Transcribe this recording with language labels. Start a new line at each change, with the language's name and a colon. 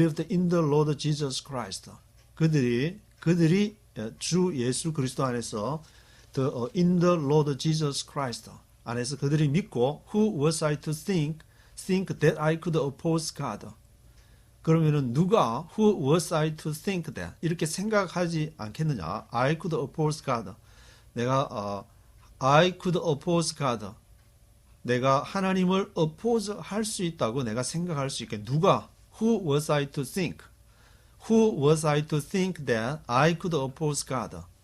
English: in the Lord Jesus Christ
Korean: 그들이 주 예수 그리스도 안에서
English: in the Lord Jesus Christ
Korean: 안에서 그들이 믿고
English: who was I to think that I could oppose God.
Korean: 그러면은 누가
English: who was I to think that
Korean: 이렇게 생각하지 않겠느냐?
English: I could oppose God.
Korean: 내가
English: I could oppose God.
Korean: 내가 하나님을 oppose 할 수 있다고 내가 생각할 수 있게 누가
English: who was I to think? Who was I to think that I could oppose God?